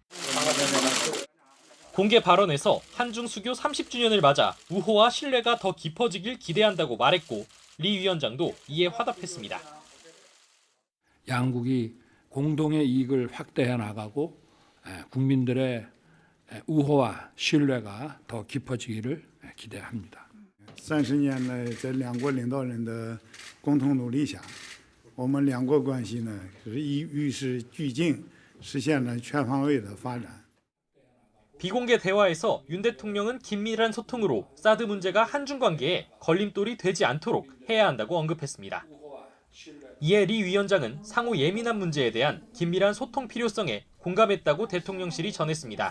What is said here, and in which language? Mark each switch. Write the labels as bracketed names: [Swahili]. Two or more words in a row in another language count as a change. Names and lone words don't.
[Korean] 공개 발언에서 한중 수교 30주년을 맞아 우호와 신뢰가 더 깊어지길 기대한다고 말했고 리 위원장도 이에 화답했습니다. 양국이 공동의 이익을 확대해 나가고 국민들의 우호와 신뢰가 더 깊어지기를 기대합니다. [Chinese] 30 年来在两国领导人的共同努力下，我们两国关系呢是与时俱进，实现了全方位的发展。 [Korean] 비공개 대화에서 윤 대통령은 긴밀한 소통으로 사드 문제가 한중 관계에 걸림돌이 되지 않도록 해야 한다고 언급했습니다. 이에 리 위원장은 상호 예민한 문제에 대한 긴밀한 소통 필요성에 공감했다고 대통령실이 전했습니다.